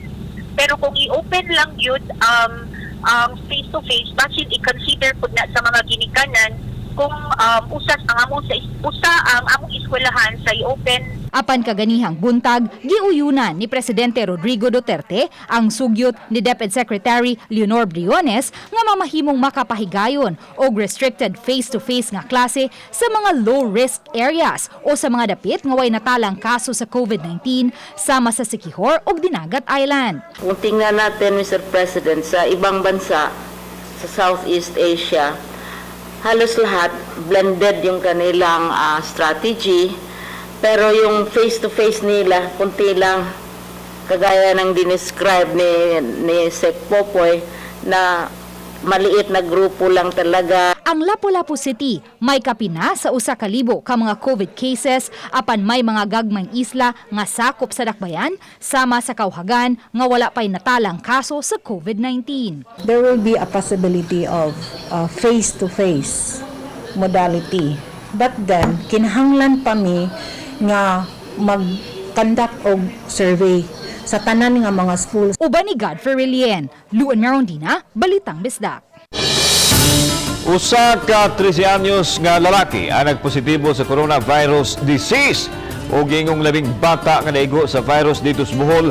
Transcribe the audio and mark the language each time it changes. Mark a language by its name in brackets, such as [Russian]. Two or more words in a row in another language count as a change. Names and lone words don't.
[Cebuano] Pero kung i-open lang yun [English] face to face, [Cebuano] basin i-consider pud na sa mga ginikanan kung usas ang among ang among eskwelahan sa i-open. Apan kaganihang buntag, giuyunan ni Presidente Rodrigo Duterte ang sugyot ni DepEd Secretary Leonor Briones nga mamahimong makapahigayon og [English] restricted face-to-face [Cebuano] nga klase sa mga [English] low-risk areas [Cebuano] o sa mga dapit nga way natalang kaso sa COVID-19 sama sa Siquijor ug Dinagat Island. [Filipino] Kung tingnan natin, Mr. President, sa ibang bansa sa Southeast Asia, halos lahat blended yung kanilang strategy, pero yung face-to-face nila, kunti lang, kagaya ng dinescribe ni Sec Popoy, na maliit na grupo lang talaga. [Cebuano] Ang Lapu-Lapu City may kapina sa 1,000 ka mga [English] COVID cases [Cebuano] apan may mga gagmayng isla nga sakop sa dakbayan sama sa Kauhagan nga wala pay natalang kaso sa COVID-19. [English] There will be a possibility of face-to-face modality. But then, [Cebuano] kinahanglan pa mi nga mag-conduct og survey sa tanan nga mga schools. Uban ni Godfrey Relien, Luan Merondina, Balitang Bisdak. Usa ka 13 anyos nga lalaki ang nagpositibo sa [English] coronavirus disease [Cebuano] o gingong labing bata nga naigo sa virus dito sa Bohol.